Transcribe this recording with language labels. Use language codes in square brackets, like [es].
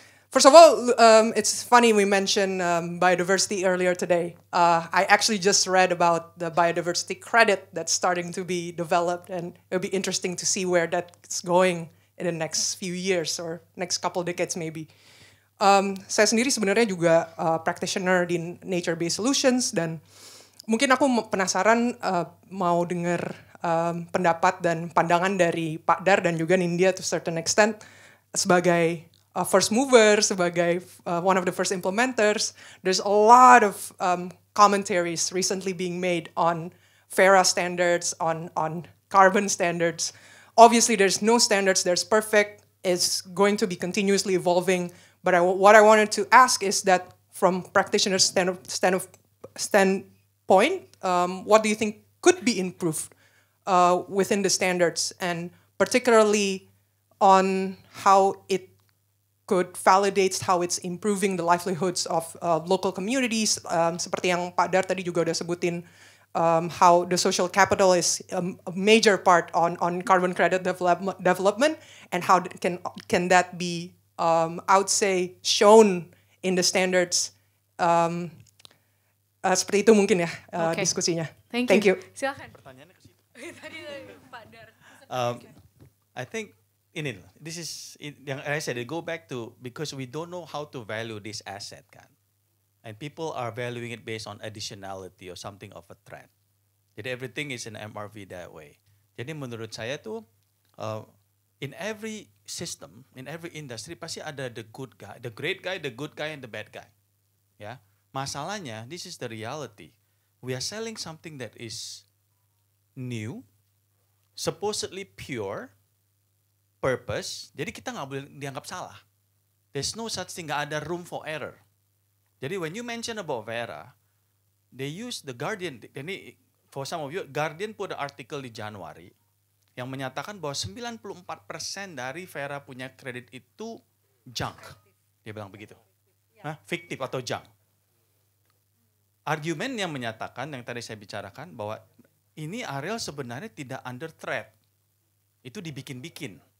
[en] First of all, it's funny we mentioned biodiversity earlier today. I actually just read about the biodiversity credit that's starting to be developed, and it'll be interesting to see where that's going in the next few years or next couple decades maybe. [id] Saya sendiri sebenarnya juga practitioner di nature-based solutions dan mungkin aku penasaran mau dengar pendapat dan pandangan dari Pak Dar dan juga Nindya [en] to certain extent [id] sebagai first mover, sebagai [en] one of the first implementers. There's a lot of commentaries recently being made on FARA standards, on carbon standards. Obviously, there's no standards that's perfect. It's going to be continuously evolving. But what I wanted to ask is that from practitioner's standpoint, what do you think could be improved within the standards, and particularly on how it could validate how it's improving the livelihoods of local communities, [id] seperti yang Pak Dar tadi juga udah sebutin, [en] how the social capital is a major part on carbon credit development, and how can that be I would say shown in the standards. [id] Seperti itu mungkin ya diskusinya. [en] Thank you. [id] Silakan. Pertanyaannya ke situ. Tadi Pak Dar. [en] I think this is yang I said, go back to because we don't know how to value this asset kan. And people are valuing it based on additionality or something of a threat. Jadi everything is an MRV that way. [id] Jadi menurut saya tuh [en] in every system, in every industry [id] pasti ada [en] the good guy, the great guy, the good guy, and the bad guy. [id] Ya, masalahnya [en] this is the reality. We are selling something that is new, supposedly pure, purpose. [id] Jadi kita nggak boleh dianggap salah. [en] There's no such thing, [id] nggak ada [en] room for error. Jadi when you mention about Vera, they use the Guardian. [id] Ini [en] for some of you, [id] Guardian [en] put an article [id] di Januari yang menyatakan bahwa 94% dari Vera punya kredit itu junk. Dia bilang begitu. Fiktif atau junk. Argumen yang menyatakan, yang tadi saya bicarakan, bahwa ini Ariel sebenarnya tidak [en] under threat. [id] Itu dibikin-bikin.